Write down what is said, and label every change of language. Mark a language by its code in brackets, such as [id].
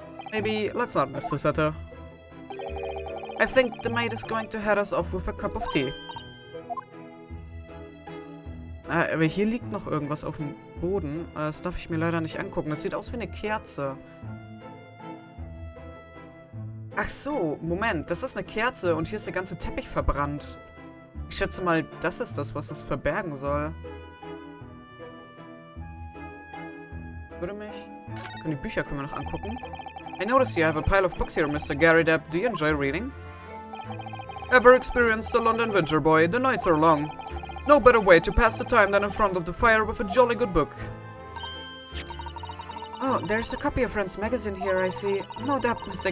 [en] Maybe let's not miss Susato. I think the maid is going to head us off with a cup of tea. [de] Aber hier liegt noch irgendwas auf dem Boden. Das darf ich mir leider nicht angucken. Das sieht aus wie eine Kerze. Ach so, Moment. Das ist eine Kerze und hier ist der ganze Teppich verbrannt. Ich schätze mal, das ist das, was es verbergen soll. Die Bücher können wir noch angucken. [en] I notice you have a pile of books here, Mr. Garrideb. Do you enjoy reading? Ever experienced the London winter, boy? The nights are long. No better way to pass the time than in front of the fire with a jolly good book. Oh, there's a copy of Friends magazine here, I see. No doubt Mr.